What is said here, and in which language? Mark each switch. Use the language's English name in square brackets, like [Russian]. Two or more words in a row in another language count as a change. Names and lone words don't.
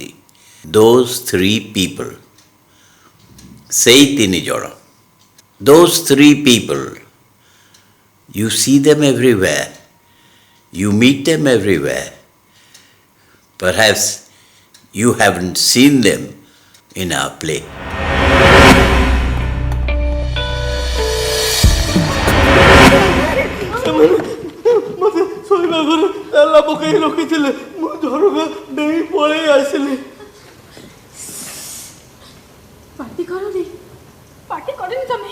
[English] Those 3 people, [Odia] ସେଇ 3 ଜଣ, [English] those 3 people, you see them everywhere, you meet them everywhere. Perhaps you haven't seen them in our play. [Odia] ମତେ ଶୋଇବା ଘରେ ତାଲା ପକାଇ ରଖିଥିଲେ। ମୁଁ ଝରକା ଡେଇଁ ପଳେଇ ଆସିଲି। ପାର୍ଟି କରନି ତମେ।